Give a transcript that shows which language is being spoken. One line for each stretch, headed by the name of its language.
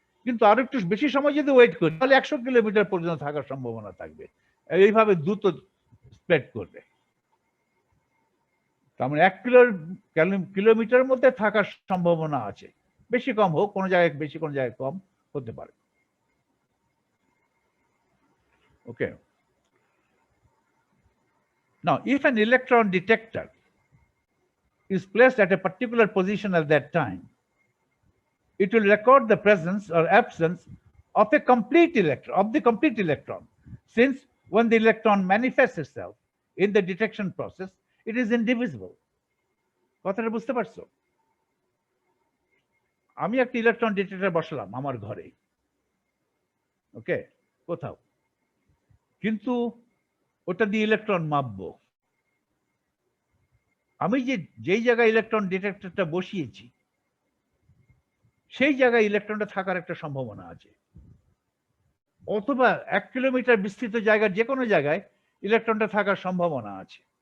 Bangla: কিন্তু আরো একটু বেশি সময় যদি ওয়েট করি তাহলে 100 কিলোমিটার পর্যন্ত থাকার সম্ভাবনা থাকবে। এইভাবে দ্রুত স্প্রেড করবে। তার মানে 1 কিলোমিটারের মধ্যে থাকার সম্ভাবনা আছে, বেশি কম হোক, কোনো জায়গায় বেশি কোনো জায়গায় কম হতে পারে।
English: Okay, now if an electron detector is placed at a particular position at that time, it will record the presence or absence of a complete electron, since when the electron manifests itself in the detection process, it is indivisible.
Bangla: কথাটা বুঝতে পারছো? আমি একটা electron detector বসালাম আমার ঘরে, ওকে, কোথাও, কিন্তু ওটা দিয়ে ইলেকট্রন মাপবো। আমি যেই জায়গায় ইলেকট্রন ডিটেক্টরটা বসিয়েছি সেই জায়গায় ইলেকট্রনটা থাকার একটা সম্ভাবনা আছে, অথবা 1 কিলোমিটার বিস্তৃত জায়গার যে কোনো জায়গায় ইলেকট্রনটা থাকার সম্ভাবনা আছে।